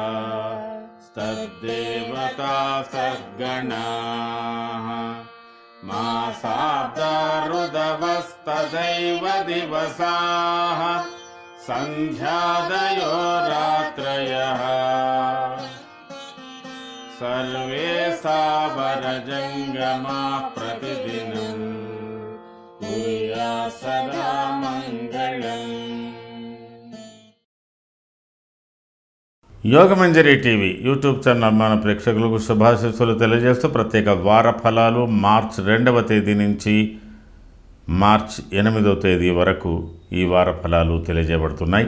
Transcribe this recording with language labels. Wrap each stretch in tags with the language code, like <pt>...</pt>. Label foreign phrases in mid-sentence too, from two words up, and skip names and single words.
<sa>तद्देवता सद्गणाः मासाब्दा ऋदवस्तदैव दिवसाः सन्ध्यादयो रात्रयः सर्वे सावरजङ्गमाः प्रतिदिनं कुर्यात् सदा मङ्गलम्।</sa> <te>యోగమంజరి టీవీ యూట్యూబ్ ఛానల్ అభిమాన ప్రేక్షకులకు శుభాశీస్సులు తెలియజేస్తూ ప్రత్యేక వార ఫలాలు మార్చి 2వ తేదీ నుంచి మార్చి 8వ తేదీ వరకు ఈ వార ఫలాలు తెలియజేయబడుతున్నాయి.</te>